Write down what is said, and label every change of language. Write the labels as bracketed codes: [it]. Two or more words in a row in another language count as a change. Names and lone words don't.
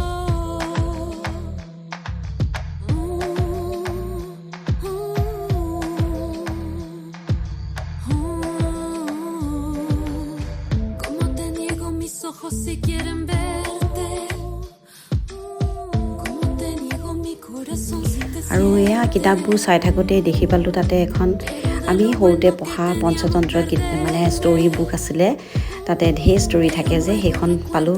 [es] Como te niego mis ojos si quieren verte, como te niego mi corazón si te [as] আৰু এয়া কিতাপবোৰ চাই থাকোঁতে দেখি পালোঁ তাতে এখন আমি সৰুতে পঢ়া পঞ্চতন্ত্ৰ মানে [en] story book [as] আছিলে, তাতে ঢেৰ ষ্টৰী থাকে যে, সেইখন পালোঁ।